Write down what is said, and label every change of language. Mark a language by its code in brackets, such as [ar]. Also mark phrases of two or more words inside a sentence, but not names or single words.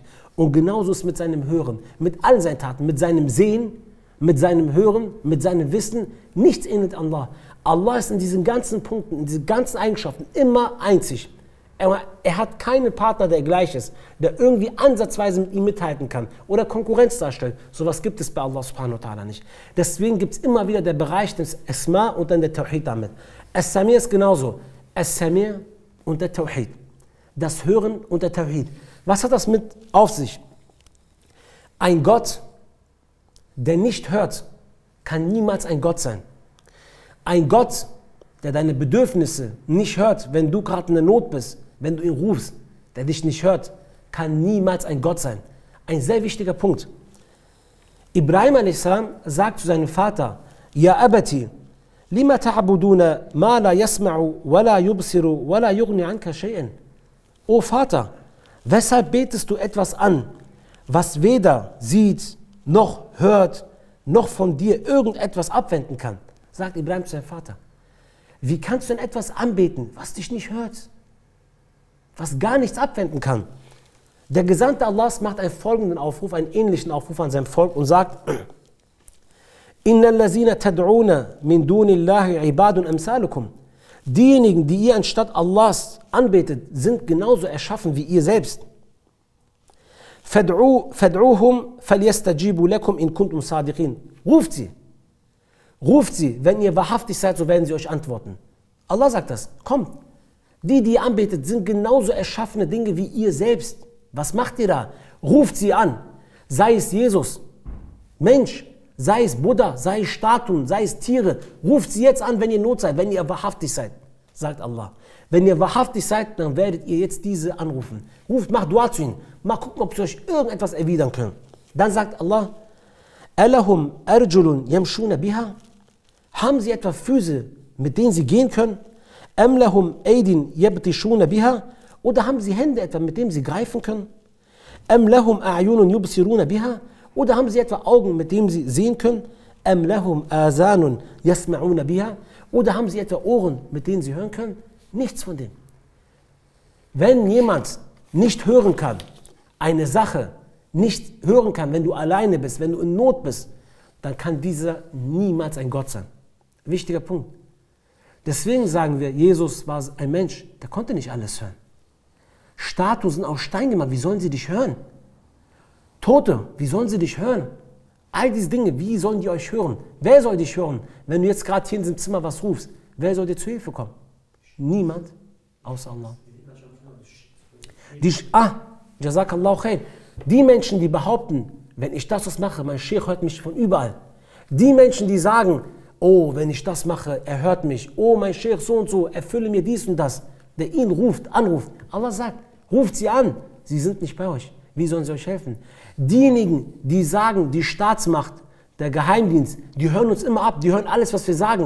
[de] Und genauso ist es mit seinem Hören, mit all seinen Taten, mit seinem Sehen, mit seinem Hören, mit seinem Wissen. Nichts ähnelt Allah. Allah ist in diesen ganzen Punkten, in diesen ganzen Eigenschaften immer einzig. Er hat keinen Partner, der gleich ist, der irgendwie ansatzweise mit ihm mithalten kann oder Konkurrenz darstellt. Sowas gibt es bei Allah [ar] سبحانه وتعالى [de] nicht. Deswegen gibt es immer wieder der Bereich des Asma und dann der Tawhid damit. As-Sami' ist genauso. As-Sami' und der Tawhid. Das Hören und der Tawhid. Was hat das mit auf sich? Ein Gott, der nicht hört, kann niemals ein Gott sein. Ein Gott, der deine Bedürfnisse nicht hört, wenn du gerade in der Not bist, wenn du ihn rufst, der dich nicht hört, kann niemals ein Gott sein. Ein sehr wichtiger Punkt. Ibrahim a.s. sagt zu seinem Vater, [ar] يا أبت لم تعبدون ما لا يسمع ولا يبصر ولا يغني عنك شيئا. [de] O Vater, weshalb betest du etwas an, was weder sieht, noch hört, noch von dir irgendetwas abwenden kann? Sagt Ibrahim zu seinem Vater. Wie kannst du denn etwas anbeten, was dich nicht hört? Was gar nichts abwenden kann? Der Gesandte Allahs macht einen folgenden Aufruf, einen ähnlichen Aufruf an sein Volk und sagt, [ar] إن الذين تدعون من دون الله عباد أمثالكم. [de] Diejenigen, die ihr anstatt Allahs anbetet, sind genauso erschaffen wie ihr selbst. [ar] فادعوهم فليستجيبوا لكم إن كنتم صادقين. [de] Ruft sie. Ruft sie, wenn ihr wahrhaftig seid, so werden sie euch antworten. Allah sagt das. Kommt. Die ihr anbetet, sind genauso erschaffene Dinge wie ihr selbst. Was macht ihr da? Ruft sie an. Sei es Jesus, Mensch, sei es Buddha, sei es Statuen, sei es Tiere, ruft sie jetzt an, wenn ihr Not seid, wenn ihr wahrhaftig seid, sagt Allah. Wenn ihr wahrhaftig seid, dann werdet ihr jetzt diese anrufen. Ruft, macht Dua zu ihnen, mal gucken, ob sie euch irgendetwas erwidern können. Dann sagt Allah, [ar] ألهم أرجل يمشون بها? [de] Haben sie etwa Füße, mit denen sie gehen können? [ar] أم لهم أيد يبطشون بها? [de] Oder haben sie Hände etwa, mit denen sie greifen können? [ar] أم لهم أعين يبصرون بها? [de] Oder haben sie etwa Augen, mit denen sie sehen können? [ar] أم لهم آذان يسمعون بها? [de] Oder haben sie etwa Ohren, mit denen sie hören können? Nichts von dem. Wenn jemand nicht hören kann, eine Sache nicht hören kann, wenn du alleine bist, wenn du in Not bist, dann kann dieser niemals ein Gott sein. Wichtiger Punkt. Deswegen sagen wir, Jesus war ein Mensch, der konnte nicht alles hören. Statuen sind aus Stein gemacht, wie sollen sie dich hören? Tote, wie sollen sie dich hören? All diese Dinge, wie sollen die euch hören? Wer soll dich hören, wenn du jetzt gerade hier in diesem Zimmer was rufst? Wer soll dir zu Hilfe kommen? Niemand, außer Allah. [ar] جزاك الله خير. [de] Die Menschen, die behaupten, wenn ich das mache, mein Sheikh hört mich von überall. Die Menschen, die sagen, oh, wenn ich das mache, er hört mich. Oh, mein Sheikh so und so, erfülle mir dies und das. Der ihn ruft, anruft. Allah sagt, ruft sie an. Sie sind nicht bei euch. Wie sollen sie euch helfen? Diejenigen, die sagen, die Staatsmacht, der Geheimdienst, die hören uns immer ab, die hören alles, was wir sagen.